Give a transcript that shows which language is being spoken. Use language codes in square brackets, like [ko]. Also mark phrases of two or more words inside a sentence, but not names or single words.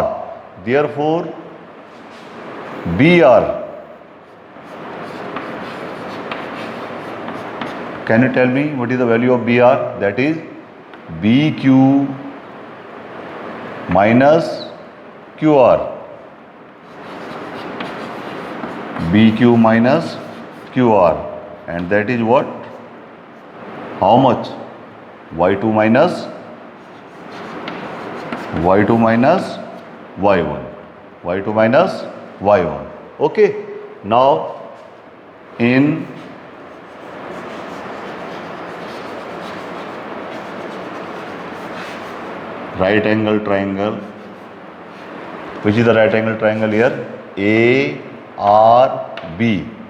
[en] Therefore, BR, can you tell me what is the value of BR? That is BQ minus QR. BQ minus QR, and that is what? How much? Y2 minus Y1. Y2 minus Y1. Okay. Now in right angle triangle, which is the right angle triangle here? ARB.